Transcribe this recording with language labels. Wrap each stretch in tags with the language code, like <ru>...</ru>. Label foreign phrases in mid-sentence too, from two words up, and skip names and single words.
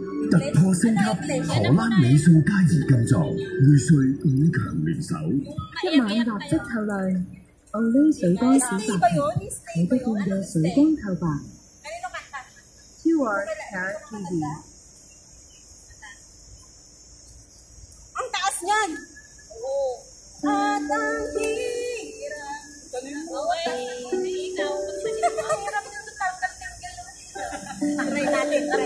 <yue>突破升級，荷蘭美素佳怡金座，匯萃五強聯手。一晚蠟質透亮，Olay 水光小白瓶，你不變嘅水光透白。Pure Hair TV。</yue> <tl>Ang taas niyan! Oo. At ang hirap. Try natin, try.</tl>